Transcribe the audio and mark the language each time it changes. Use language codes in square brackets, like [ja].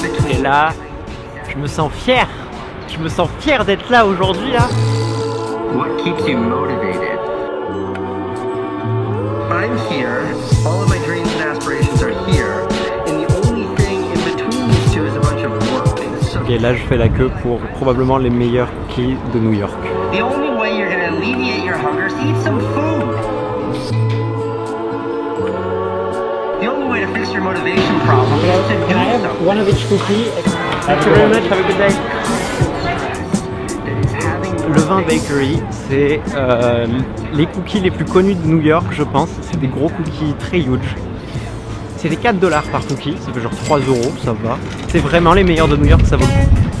[fr] Et là, je me sens fier. Je me sens fier d'être là aujourd'hui là. [en] What keeps you motivated? I'm here. All of my dreams and aspirations are here. And the only thing in between these two is a bunch of work. [fr] Ok, là je fais la queue pour probablement les meilleurs cookies de New York. [en] The only way you're gonna alleviate your hunger is to eat some food. The only way to fix your motivation problem is to do something. One of each cookie. Thank you very much. Have a good day. [fr] Vin Bakery, c'est les cookies les plus connus de New York, je pense. C'est des gros cookies très huge. C'est des 4 $ par cookie, ça fait genre 3 €, ça va. C'est vraiment les meilleurs de New York, ça vaut le coup.